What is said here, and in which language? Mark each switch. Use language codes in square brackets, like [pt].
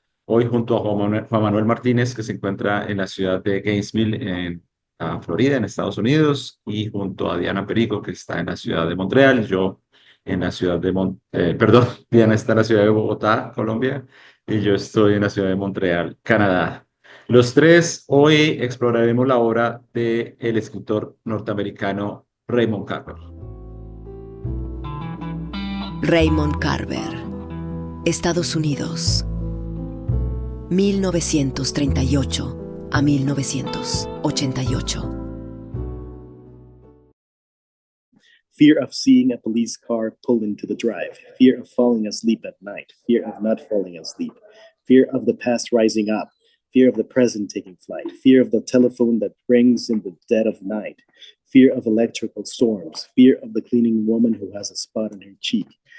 [es] Hoy junto a Juan Manuel Martínez, que se encuentra en la ciudad de Gainesville, en Florida, en Estados Unidos, y junto a Diana Perico, que está en la ciudad de Montreal, yo en la ciudad de perdón, Diana está en la ciudad de Bogotá, Colombia, y yo estoy en la ciudad de Montreal, Canadá. Los tres hoy exploraremos la obra del escritor norteamericano Raymond Carver. Raymond Carver, Estados Unidos, 1938 a 1988. [en] Fear of seeing a police car pull into the drive, fear of falling asleep at night, fear of not falling asleep, fear of the past rising up, fear of the present taking flight, fear of the telephone that rings in the dead of night, fear of electrical storms, fear of the cleaning woman who has a spot on her cheek,